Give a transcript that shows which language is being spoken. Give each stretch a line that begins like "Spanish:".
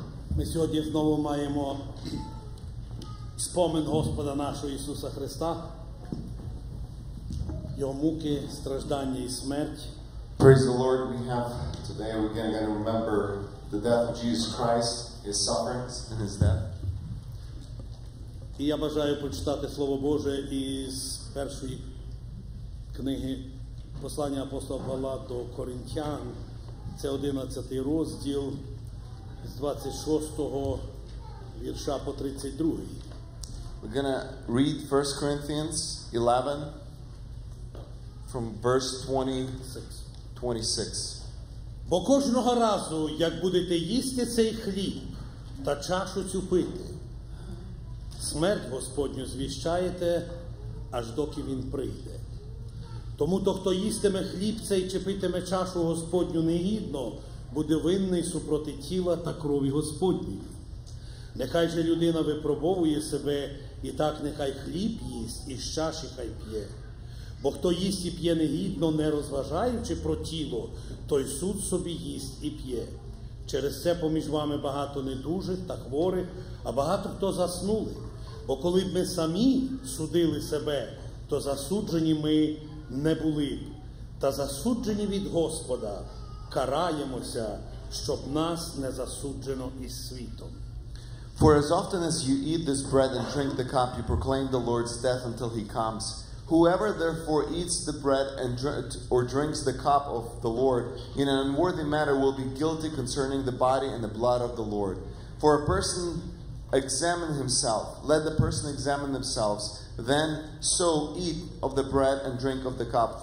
Ukrainian: Ми сьогодні знову маємо спомин Господа нашого Ісуса Христа, Його муки, страждання і смерть.
English: Praise the Lord. We have today, we're going to remember the death of Jesus Christ, His sufferings and His death.
Ukrainian: І я бажаю прочитати Слово Боже із першої книги послання апостола Павла до Коринтян. Це 11 розділ з 26 вірша по 32.
English: We're going to read 1 Corinthians 11 from verse 26.
Ukrainian: Бо кожного разу, як будете їсти цей хліб та чашу цю пити, смерть Господню звіщаєте, аж доки Він прийде. Тому то, хто їстиме хліб цей чи питиме чашу Господню негідно, буде винний супроти тіла та крові Господньої. Нехай же людина випробовує себе, і так нехай хліб їсть, і з чаші хай п'є. Бо хто їсть і п'є негідно, не розважаючи про тіло, той суд собі їсть і п'є. Через це поміж вами багато недужих та хворих, а багато хто заснули. Бо коли б ми самі судили себе, то засуджені ми не були б. Та засуджені від Господа караємося, щоб нас не засуджено із світом.
English: For as often as you eat this bread and drink the cup, you proclaim the Lord's death until He comes. Whoever therefore eats the bread or drinks the cup of the Lord in an unworthy manner will be guilty concerning the body and the blood of the Lord. For a person examine himself, let the person examine themselves, then so eat of the bread and drink of the cup.